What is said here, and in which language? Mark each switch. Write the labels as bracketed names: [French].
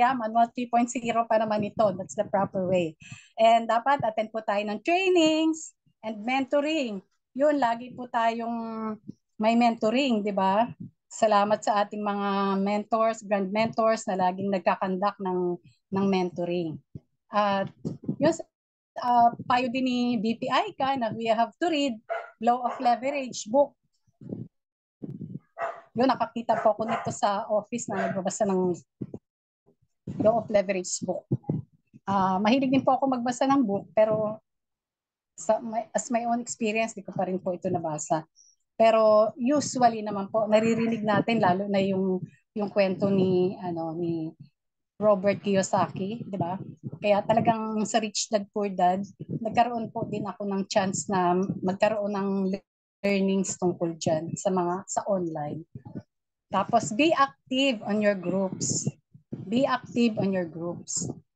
[Filipino] Manual 3.0 pa naman ito. [English] That's the proper way. [Filipino] And dapat attend po tayo ng trainings and mentoring. Yun, lagi po tayong may mentoring, di ba? Salamat sa ating mga mentors, grand mentors na laging nagkakandak ng mentoring. At yun, payo din ni BPI ka na [English] we have to read Law of Leverage book. [Filipino] Yun, nakakita po ako nito sa office na nagbabasa ng Law of Leverage book. Mahilig din po ako magbasa ng book, pero [English] as my own experience, [Filipino] di ko pa rin po ito nabasa. Pero usually naman po, naririnig natin lalo na yung kwento ni Robert Kiyosaki, di ba? Kaya talagang sa Rich Dad Poor Dad, nagkaroon po din ako ng chance na magkaroon ng learnings tungkol dyan sa online. [English] Tapos be active on your groups. Be active on your groups.